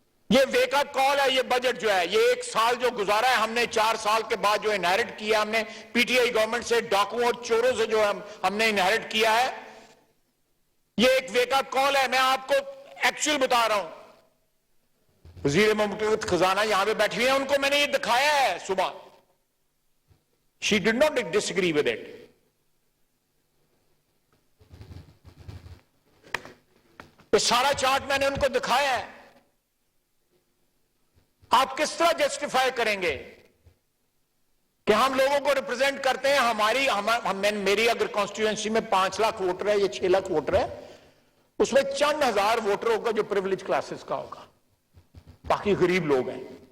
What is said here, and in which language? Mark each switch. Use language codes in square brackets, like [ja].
[ur] یہ wake up کال ہے. یہ بجٹ جو ہے, یہ 1 سال جو گزارا ہے ہم نے, 4 سال کے بعد جو انہیرٹ کیا ہم نے پی ٹی آئی گورنمنٹ سے, ڈاکوؤں اور چوروں سے جو ہم نے انہیرٹ کیا ہے, یہ ایک ویک اپ کال ہے. میں آپ کو ایکچوئل بتا رہا ہوں. وزیر مملکت خزانہ یہاں پہ بیٹھی ہوئی ہیں, ان کو میں نے یہ دکھایا ہے صبح. [en] She did not disagree with it. [ur] یہ سارا چارٹ میں نے ان کو دکھایا ہے. آپ کس طرح جسٹیفائی کریں گے کہ ہم لوگوں کو ریپرزینٹ کرتے ہیں؟ میری اگر کانسٹیٹوئنسی میں 5 لاکھ ووٹر ہے یا 6 لاکھ ووٹر ہے, اس میں چند ہزار ووٹر ہوگا جو پریویلیج کلاسز کا ہوگا, باقی غریب لوگ ہیں.